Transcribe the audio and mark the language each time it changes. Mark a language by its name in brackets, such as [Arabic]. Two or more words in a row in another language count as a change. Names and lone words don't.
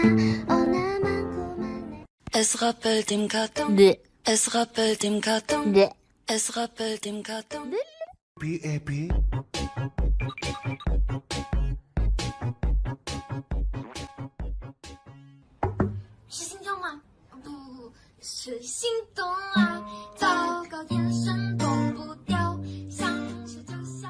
[Korean] 나만 고만해. [French] Elle se rappelle des cartons. Elle se rappelle des cartons. Elle se rappelle des cartons. B.A.B. [Chinese] 是心跳吗？不是心动啊！糟糕，眼神动不掉，想是就想。